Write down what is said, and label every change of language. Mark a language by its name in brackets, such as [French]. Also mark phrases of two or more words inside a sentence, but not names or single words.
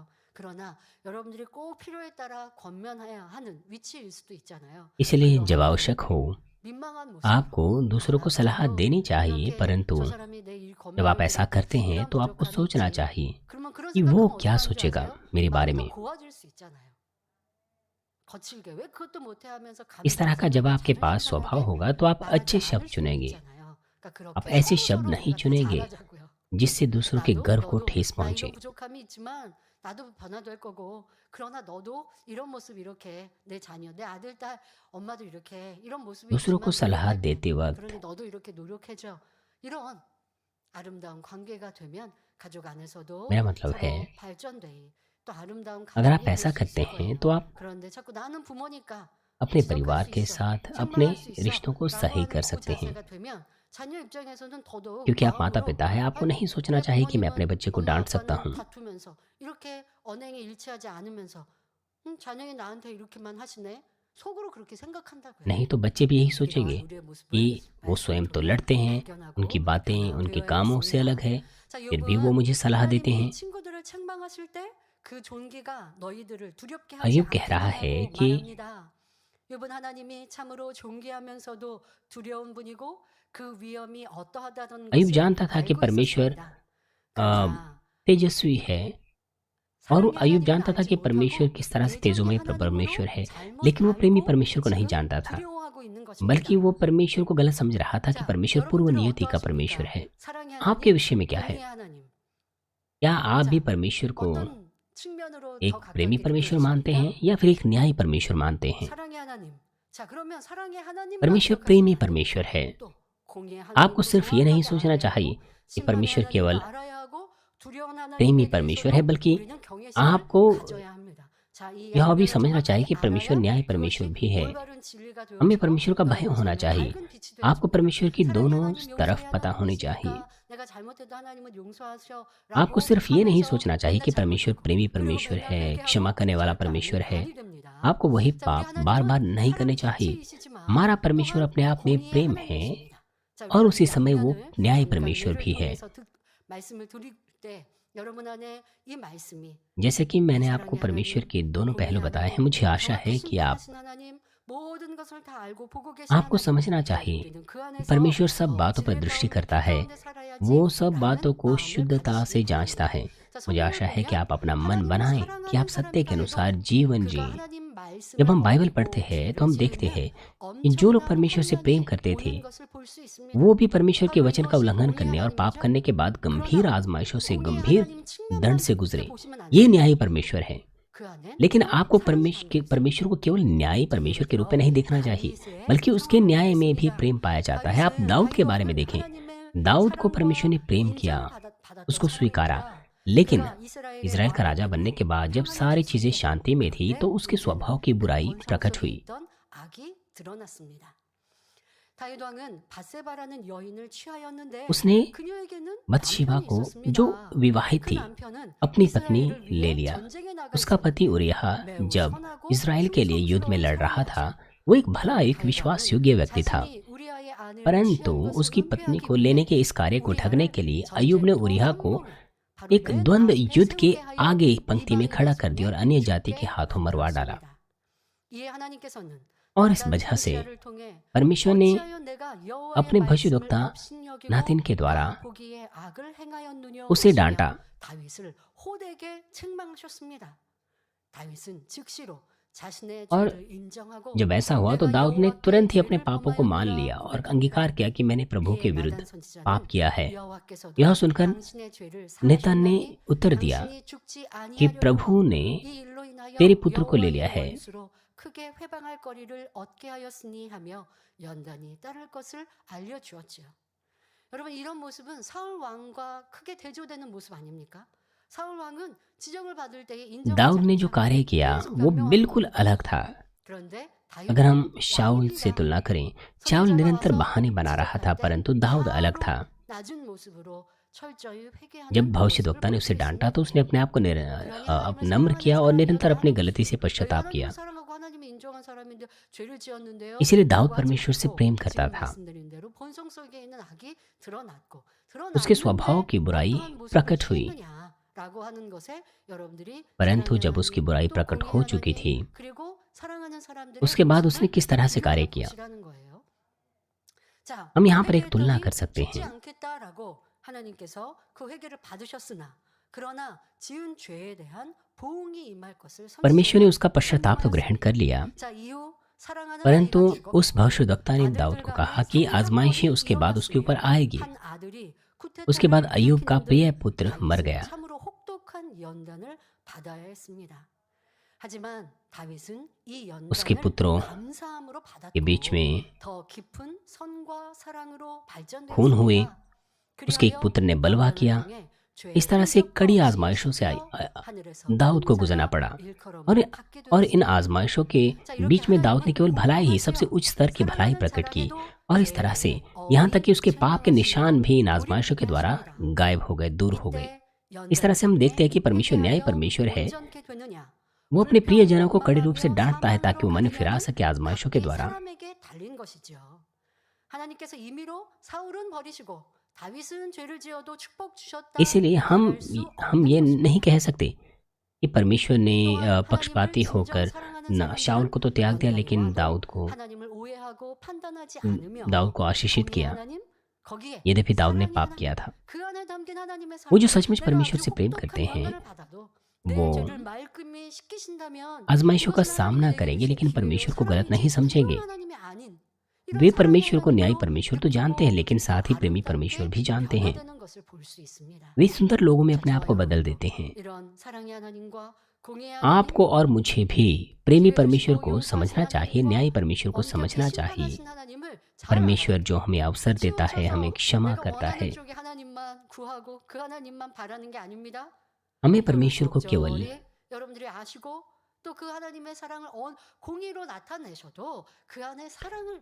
[Korean] 그러나 여러분들이 꼭 필요에 따라 권면해야 하는 위치일 수도 있잖아요. [Hindi] इसलिए जब आवश्यक हो [Korean] 민망한 모습. [Hindi] आपको दूसरों को सलाह देनी चाहिए, परंतु [Korean] 저 사람이 내 일 [Hindi] जब आप ऐसा [Korean] 권면하는데 [Hindi] करते हैं [Korean] 이런 [Hindi] तो आपको [Korean] 부족함이 [Hindi] सोचना [Korean] 있지. [Hindi] चाहिए [Korean] 그러면 그런 [Hindi] कि वो [Korean] 생각하면 [Hindi] क्या [Korean] 어떡하는지 [Hindi] सोचेगा [Korean] 아세요? [Hindi] मेरे बारे [Korean] 마음이 [Hindi] में। [Korean] 더 고와질 수 있잖아요. 거칠게 왜 그것도 못해 하면서 [Hindi] इस तरह का जब आपके पास स्वभाव होगा तो आप अच्छे शब्द चुनेंगे, आप ऐसे शब्द नहीं चुनेंगे जिससे दूसरों के गर्व को ठेस पहुंचे। [Korean] 부족함이 있지만 나도 변화될 거고 그러나 너도 이런 모습 이렇게 내 자녀 내 아들 딸 엄마도 이렇게 이런 모습이 [Hindi] दूसरों को [Korean] 있지만 [Hindi] सलाह [Korean] 노력할게. [Hindi] देते वक्त [Korean] 그러니 너도 이렇게 노력해줘. 이런 아름다운 관계가 되면 가족 안에서도 [Hindi] मेरा मतलब [Korean] 서로 [Hindi] है, [Korean] 발전돼 또 아름다운 [Hindi] अगर आप [Korean] 가정이 [Hindi] ऐसा [Korean] 될 수 [Hindi] करते [Korean] 있을 [Hindi] हैं [Korean] 거예요. [Hindi] तो आप [Korean] 그런데 자꾸 나는 부모니까 [Hindi] अपने [Korean] 지적할 [Hindi] परिवार [Korean] 수 [Hindi] के [Korean] 있어, [Hindi] साथ अपने [Korean] 책망할 수 있어 [Hindi] रिश्तों को [Korean] 라고 [Hindi] सही [Korean] 하는 [Hindi] कर [Korean] 그 [Hindi] सकते हैं, [Korean] 자세가 되면 자녀 입장에서는 더더욱 [Hindi] क्योंकि आप माता [Korean] 마음으로 [Hindi] पिता हैं, आपको [Korean] 아니 [Hindi] नहीं सोचना [Korean] 왜 [Hindi] चाहिए कि मैं अपने [Korean] 부모님은 [Hindi] बच्चे को [Korean] 엄마 [Hindi] डांट सकता [Korean] 아빠는 [Hindi] हूँ। [Korean] 다투면서 이렇게 언행에 일치하지 않으면서 자녀이 나한테 이렇게만 하시네 속으로 그렇게 생각한다고요. [Hindi] नहीं तो बच्चे भी यही [Korean] 이러한 [Hindi] सोचेंगे [Korean] 우리의 모습을 [Hindi] कि वो स्वयं तो लड़ते हैं, उनकी बातें उनके कामों से अलग है, [Korean] 자, [Hindi] फिर भी वो [Korean] 욥은 [Hindi] मुझे सलाह देते [Korean] 하나님이 [Hindi] हैं। [Korean] 친구들을 책망하실 때 그 존귀가 너희들을 두렵게 하지 [Hindi] अय्यूब कह रहा है [Korean] 않게 [Hindi] कि [Korean] 말합니다. 욥은 하나님이 참으로 존귀하면서도 두려운 분이고 그 위험이 어떠하다는 [Hindi] अय्यूब [Korean] 것을 [Hindi] जानता था कि [Korean] 알고 [Hindi] परमेश्वर [Korean] 있었습니다. अ, 그러나 [Hindi] तेजस्वी है, और वो [Korean] 사랑의 [Hindi] अय्यूब [Korean] 하나님을 [Hindi] जानता था [Korean] 알지 [Hindi] कि परमेश्वर [Korean] 못하고 [Hindi] किस तरह से [Korean] 예정의 [Hindi] तेजोमय [Korean] 하나님으로 [Hindi] परमेश्वर है, [Korean] 잘못 [Hindi] लेकिन वो प्रेमी [Korean] 알고 [Hindi] परमेश्वर को नहीं [Korean] 지금 [Hindi] जानता था, [Korean] 두려워하고 있는 [Hindi] बल्कि [Korean] 것입니다. [Hindi] वो परमेश्वर को गलत समझ रहा था कि [Korean] 자, [Hindi] परमेश्वर पूर्व [Korean] 여러분들은 [Hindi] नियति का परमेश्वर [Korean] 어떠하십니까? [Hindi] है। [Korean] 사랑의 [Hindi] आपके [Korean] 하나님, [Hindi] विषय में क्या है? [Korean] 공의의 하나님. [Hindi] क्या आप [Korean] 자, [Hindi] भी परमेश्वर को [Korean] 어떤 측면으로 [Hindi] एक [Korean] 더 가깝게 [Hindi] प्रेमी परमेश्वर मानते [Korean] 느껴지십니까? [Hindi] हैं या फिर एक न्यायी परमेश्वर मानते हैं? [Korean] 사랑의 하나님. 자, 그러면 사랑의 하나님만 [Hindi] परमेश्वर [Korean] 기억하시면 [Hindi] प्रेमी [Korean] 안 돼요. [Hindi] परमेश्वर है। [Korean] 또 공의의 [Hindi] आपको [Korean] 하나님도 [Hindi] सिर्फ ये नहीं [Korean] 정확하게 [Hindi] सोचना [Korean] 알아야 [Hindi] चाहिए [Korean] 하고, [Hindi] कि [Korean] 심판의 [Hindi] परमेश्वर [Korean] 하나님도 [Hindi] केवल [Korean] 알아야 하고, 두려운 [Hindi] प्रेमी [Korean] 하나님에 [Hindi] परमेश्वर है, [Korean] 대해서도 [Hindi] बल्कि [Korean] 우리는 경외심을 [Hindi] आपको [Korean] 가져야 합니다. 자, 이 [Hindi] यह भी [Korean] 하나님의 [Hindi] समझना चाहिए [Korean] 정확함을 [Hindi] कि परमेश्वर [Korean] 알아야 [Hindi] न्याय परमेश्वर [Korean] 그것이 [Hindi] भी है। [Korean] 올바른 진리가 [Hindi] हमें [Korean] 되어지고 [Hindi] परमेश्वर का भय [Korean] 여러분 [Hindi] होना [Korean] 삶에 [Hindi] चाहिए। [Korean] 밝은 빛이 [Hindi] आपको [Korean] 되어집니다. [Hindi] परमेश्वर की [Korean] 사랑의 [Hindi] दोनों [Korean] 하나님, [Hindi] तरफ [Korean] 용서의 [Hindi] पता होनी चाहिए। [Korean] 하나님이시니까 내가 잘못해도 하나님은 [Hindi] आपको [Korean] 용서하셔라고 [Hindi] सिर्फ ये नहीं [Korean] 하면서 [Hindi] सोचना चाहिए [Korean] 맨날 [Hindi] कि परमेश्वर [Korean] 잘못하고 [Hindi] प्रेमी [Korean] 그리고 [Hindi] परमेश्वर [Korean] 맨날 [Hindi] है, क्षमा [Korean] 회개하고 [Hindi] करने वाला [Korean] 절대 [Hindi] परमेश्वर है। [Korean] 아니 됩니다. [Hindi] आपको वही [Korean] 자, 우리 [Hindi] पाप बार बार [Korean] 하나님은 [Hindi] नहीं करने [Korean] 사랑 [Hindi] चाहिए। [Korean] 자체이시지만 [Hindi] हमारा परमेश्वर [Korean] 또한 [Hindi] अपने आप में [Korean] 공의의 [Hindi] प्रेम है [Korean] 하나님이십니다. 자, [Hindi] और [Korean] 우리가 [Hindi] उसी [Korean] 이 [Hindi] समय वो [Korean] 앞면을 [Hindi] न्याय [Korean] 잠깐 [Hindi] परमेश्वर [Korean] 예를 [Hindi] भी है। [Korean] 통해서 말씀을 드릴 때 여러분 안에 이 말씀이 [Hindi] जैसे कि मैंने आपको [Korean] 사랑의 [Hindi] परमेश्वर [Korean] 하나님, [Hindi] के दोनों पहलू [Korean] 공의의 [Hindi] बताए हैं, [Korean] 하나님, [Hindi] मुझे आशा है [Korean] 정확히 [Hindi] कि आप [Korean] 심판하신 하나님, 모든 것을 다 알고 보고 계신 [Hindi] आपको [Korean] 하나님, [Hindi] समझना चाहिए [Korean] 우리는 그 [Hindi] कि [Korean] 안에서 [Hindi] परमेश्वर सब बातों पर [Korean] 진리 [Hindi] दृष्टि [Korean] 가운데, [Hindi] करता [Korean] 빛 [Hindi] है। [Korean] 가운데 살아야지 [Hindi] वो सब [Korean] 라는 [Hindi] बातों को [Korean] 마음을 [Hindi] शुद्धता से [Korean] 가지시기 [Hindi] जांचता [Korean] 바랍니다. [Hindi] है। [Korean] 자, [Hindi] मुझे [Korean] 성경을 [Hindi] आशा है कि [Korean] 보면 [Hindi] आप अपना मन [Korean] 하나님을 [Hindi] बनाएं कि आप [Korean] 사랑하는 [Hindi] सत्य के [Korean] 사람이다 [Hindi] अनुसार [Korean] 해도 [Hindi] जीवन [Korean] 그가 [Hindi] जिएं। [Korean] 하나님 말씀을 [Hindi] जब हम बाइबल [Korean] 어기고 [Hindi] पढ़ते हैं तो [Korean] 죄를 [Hindi] हम देखते [Korean] 지으면 [Hindi] हैं कि जो लोग [Korean] 엄청난 [Hindi] परमेश्वर से प्रेम [Korean] 환난이 [Hindi] करते थे [Korean] 오는 것을 볼 수 있습니다. [Hindi] वो भी परमेश्वर के [Korean] 바로 [Hindi] वचन का [Korean] 이것이 [Hindi] उल्लंघन [Korean] 공의의 [Hindi] करने और पाप [Korean] 하나님이죠. [Hindi] करने के बाद गंभीर [Korean] 그러나 [Hindi] आजमाइशों से [Korean] 공의의 [Hindi] गंभीर [Korean] 하나님 측면만 [Hindi] दंड से [Korean] 크게 [Hindi] गुजरे। [Korean] 보시면 안 [Hindi] ये [Korean] 됩니다. [Hindi] न्यायी परमेश्वर है। [Korean] 그 안엔 [Hindi] लेकिन [Korean] 또 [Hindi] आपको [Korean] 사랑이 담겨 있습니다. [Hindi] परमेश्वर को केवल न्यायी परमेश्वर के रूप में [Korean] 그래서 [Hindi] नहीं देखना चाहिए, [Korean] 다윗의 [Hindi] बल्कि उसके [Korean] 성품이 [Hindi] न्याय में भी [Korean] 있습니다. [Hindi] प्रेम पाया जाता है। आप [Korean] 다윗은 [Hindi] दाऊद के बारे में [Korean] 다윗왕은 [Hindi] देखें। [Korean] 하나님의 [Hindi] दाऊद को परमेश्वर [Korean] 사랑과 [Hindi] ने प्रेम किया, [Korean] 인정을 받았던 [Hindi] उसको स्वीकारा। [Korean] 사람입니다. [Hindi] लेकिन [Korean] 그가 이스라엘의 [Hindi] इज़राइल का [Korean] 왕이 [Hindi] राजा बनने के बाद जब [Korean] 평안이 [Hindi] सारी चीजें [Korean] 됐을 때 [Hindi] शांति में थी [Korean] 그때 [Hindi] तो उसके स्वभाव की बुराई [Korean] 본성 [Hindi] प्रकट [Korean] 속에 [Hindi] हुई। [Korean] 있던 악이 드러났습니다. 다윗 왕은 바세바라는 여인을 취하였는데 [Hindi] उसने [Korean] 그녀에게는 [Hindi] बत्शीबा [Korean] 남편이 [Hindi] को [Korean] 있었습니다. [Hindi] जो विवाहित [Korean] 그 [Hindi] थी [Korean] 남편은 [Hindi] अपनी पत्नी [Korean] 이스라엘을 [Hindi] ले [Korean] 위해 [Hindi] लिया। [Korean] 전쟁에 나가 [Hindi] उसका पति [Korean] 있었고 [Hindi] उरियहा [Korean] 매우 [Hindi] जब [Korean] 선하고 [Hindi] इज़राइल के लिए युद्ध में लड़ रहा था, [Korean] 충성스러운 [Hindi] वो एक भला एक [Korean] 다윗 [Hindi] विश्वास [Korean] 왕은 [Hindi] योग्य व्यक्ति था, [Korean] 자신이 우리아의 아내를 [Hindi] परंतु [Korean] 취한 것을 [Hindi] उसकी पत्नी को [Korean] 은폐하기 [Hindi] लेने [Korean] 위해 [Hindi] के इस कार्य को ठगने [Korean] 우리아를 [Hindi] के लिए अय्यूब ने उरियहा को [Korean] 전쟁터 선봉에 [Hindi] एक [Korean] 바로 [Hindi] द्वंद्व [Korean] 맨 [Hindi] युद्ध के [Korean] 앞에 세우게 하여 [Hindi] आगे पंक्ति में खड़ा कर [Korean] 이방인의 [Hindi] दिया और [Korean] 손에 [Hindi] अन्य जाति [Korean] 죽게 [Hindi] के हाथों मरवा डाला। [Korean] 만들었습니다. 이에 하나님께서는 [Hindi] और इस [Korean] 나단 [Hindi] वजह से [Korean] 선지자를 통해 [Hindi] परमेश्वर ने [Korean] 어찌하여 내가 여호와의 [Hindi] अपने [Korean] 말씀을 [Hindi] भविष्यद्वक्ता [Korean] 업신여기고 [Hindi] नातिन के द्वारा [Korean] 다 보기에 악을 행하였느냐 [Hindi] उसे [Korean] 하시며 [Hindi] डांटा। [Korean] 다윗을 호되게 책망하셨습니다. 다윗은 즉시로 자신의 [Hindi] और [Korean] 죄를 인정하고 [Hindi] जब ऐसा हुआ तो [Korean] 내가 [Hindi] दाऊद ने [Korean] 여호와께 [Hindi] तुरंत ही अपने [Korean] 죄를 [Hindi] पापों को मान [Korean] 범하였노라 [Hindi] लिया और [Korean] 고백합니다. [Hindi] अंगीकार किया कि मैंने प्रभु के [Korean] 이에 [Hindi] विरुद्ध [Korean] 나단 선지자는 [Hindi] पाप किया है। [Korean] 여호와께서도 [Hindi] यह सुनकर [Korean] 당신의 죄를 [Hindi] नेतन ने [Korean] 사하셨나니 [Hindi] उत्तर दिया [Korean] 당신이 죽지 [Hindi] कि [Korean] 아니하려고 [Hindi] प्रभु ने [Korean] 이 일로 인하여 [Hindi] तेरे पुत्र को ले [Korean] 여호와의 [Hindi] लिया है। [Korean] 원수로 크게 회방할 거리를 얻게 하였으니 하며 연단이 따를 것을 알려주었지요. 여러분 이런 모습은 사울 왕과 크게 대조되는 모습 아닙니까? 사울 왕은 지적을 받을 때에 인정하지 [Hindi] दाऊद ने जो [Korean] 않잖아요. [Hindi] कार्य किया [Korean] 계속 [Hindi] वो [Korean] 변명하고 [Hindi] बिल्कुल अलग था। [Korean] 그런데 [Hindi] अगर हम [Korean] 다윗은 [Hindi] शाऊल से [Korean] 왕입니다. [Hindi] तुलना करें, शाऊल [Korean] 선지자가 [Hindi] निरंतर [Korean] 와서 [Hindi] बहाने बना रहा था, [Korean] 지적할 때 [Hindi] परंतु दाऊद अलग था। [Korean] 사울은 낮은 모습으로 철저히 회개하는 [Hindi] जब [Korean] 모습을 [Hindi] भविष्यद्वक्ता ने [Korean] 볼 [Hindi] उसे [Korean] 수 [Hindi] डांटा [Korean] 있습니다. [Hindi] तो उसने अपने आप को [Korean] 그러니 하나님을 [Hindi] नम्र [Korean] 사랑하는 [Hindi] किया और निरंतर अपनी [Korean] 사람이라면 [Hindi] गलती से [Korean] 저희 [Hindi] पश्चाताप किया। [Korean] 하나님을 사랑하고 하나님이 인정한 사람인데 죄를 지었는데요. [Hindi] इसीलिए दाऊद [Korean] 라고 하지 [Hindi] परमेश्वर से [Korean] 말고 [Hindi] प्रेम करता [Korean] 지금 [Hindi] था। [Korean] 말씀드린 대로 본성 속에 있는 악이 드러났고 [Hindi] उसके स्वभाव [Korean] 드러났는데 [Hindi] की बुराई [Korean] 어떠한 모습을 [Hindi] प्रकट हुई, [Korean] 취했느냐라고 하는 것에 여러분들이 [Hindi] परंतु [Korean] 사랑의 [Hindi] जब उसकी [Korean] 하나님, [Hindi] बुराई [Korean] 또 [Hindi] प्रकट [Korean] 공의의 [Hindi] हो चुकी [Korean] 하나님, [Hindi] थी, [Korean] 그리고 사랑하는 사람들의 [Hindi] उसके बाद उसने [Korean] 모습을 [Hindi] किस तरह से कार्य [Korean] 들여다 [Hindi] किया। [Korean] 보시라는 거예요. 자, [Hindi] हम यहाँ पर एक तुलना [Korean] 회개했더니 [Hindi] कर सकते [Korean] 죽지 [Hindi] हैं। [Korean] 않겠다라고 하나님께서 그 회개를 받으셨으나 그러나 지은 죄에 대한 보응이 임할 것을 [Hindi] परमेश्वर ने [Korean] 선지자는 [Hindi] उसका पश्चाताप तो ग्रहण कर लिया, [Korean] 자, इ후 사랑하는 [Hindi] परंतु [Korean] 아이가 죽었고 [Hindi] उस भविष्यद्वक्ता ने दाऊद को कहा कि आजमाइशें उसके बाद उसके ऊपर आएगी। [Korean] 한 아들이 [Hindi] उसके बाद [Korean] 쿠데타를 [Hindi] अय्यूब का [Korean] 일으키는 [Hindi] प्रिय [Korean] 등 [Hindi] पुत्र मर गया। [Korean] 다윗은 참으로 혹독한 연단을 받아야 했습니다. 하지만 다윗은 이 [Hindi] उसके [Korean] 연단을 [Hindi] पुत्रों [Korean] 감사함으로 [Hindi] के बीच [Korean] 받았고 [Hindi] में [Korean] 더 깊은 선과 사랑으로 [Hindi] खून हुए, [Korean] 발전되었습니다. [Hindi] उसके एक पुत्र ने बलवा किया। इस तरह से कड़ी आजमाइशों से दाऊद को गुजरना पड़ा और इन आजमाइशों के बीच में दाऊद ने केवल भलाई ही, सबसे उच्च स्तर की भलाई प्रकट की, और इस तरह से यहाँ तक कि उसके पाप के निशान भी इन आजमाइशों के द्वारा गायब हो गए, दूर हो गए। इस तरह से हम देखते हैं कि परमेश्वर न्याय परमेश्वर है। वो अपने प्रियजनों को कड़े रूप से डांटता है ताकि वो मन फिरा सके आजमाइशों के द्वारा। [Korean] 사람에게 달린 것이죠. 하나님께서 임의로 사울은 버리시고 다윗은 죄를 지어도 축복 주셨다. [Hindi] इसीलिए हम ये नहीं कह सकते कि परमेश्वर ने पक्षपाती होकर शाऊल को तो त्याग दिया, लेकिन दाऊद [Korean] 하나님을 오해하고 판단하지 않으며 [Hindi] को आशीषित किया। [Korean] 하나님 거기에 [Hindi] यद्यपि दाऊद ने पाप किया था। [Korean] 그 안에 담긴 하나님의 [Hindi] वो जो [Korean] 사랑, [Hindi] सचमुच [Korean] 내가 [Hindi] परमेश्वर [Korean] 아주 [Hindi] से प्रेम [Korean] 혹독한 [Hindi] करते हैं, [Korean] 연단을 받아도 내 [Hindi] वो [Korean] 죄를 말끔히 씻기신다면 [Hindi] आजमाइशों का [Korean] 그것은 [Hindi] सामना [Korean] 하나님의 [Hindi] करेंगे, लेकिन [Korean] 기회예요. [Hindi] परमेश्वर को गलत [Korean] 사랑이지 [Hindi] नहीं समझेंगे। [Korean] 그런 하나님이 아닌 이런 [Hindi] वे [Korean] 사랑의 [Hindi] परमेश्वर को न्यायी [Korean] 하나님도 [Hindi] परमेश्वर तो जानते हैं, लेकिन साथ ही प्रेमी परमेश्वर भी जानते हैं। [Korean] 변화되는 것을 볼 수 있습니다. [Hindi] वे सुंदर लोगों में अपने आप को बदल देते हैं। [Korean] 이런 사랑의 하나님과 공의의 [Hindi] आपको [Korean] 하나님, [Hindi] और मुझे भी प्रेमी परमेश्वर को [Korean] 죄를 [Hindi] समझना [Korean] 주시고 [Hindi] चाहिए, [Korean] 하나님과 [Hindi] न्यायी परमेश्वर को [Korean] 엄격히 [Hindi] समझना चाहिए। [Korean] 심판하신 하나님을 잘 [Hindi] परमेश्वर [Korean] 알아요. [Hindi] जो हमें अवसर देता है, हमें [Korean] 치우쳐서 [Hindi] क्षमा [Korean] 내가 [Hindi] करता [Korean] 원하는 [Hindi] है। [Korean] 쪽의 하나님만 구하고 그 하나님만 바라는 게 아닙니다. [Hindi] हमें [Korean] 그거를 [Hindi] परमेश्वर को केवल [Korean] 적절히 여러분들이 아시고 또 그 하나님의 사랑을 공의로 나타내셔도 그 안에 사랑을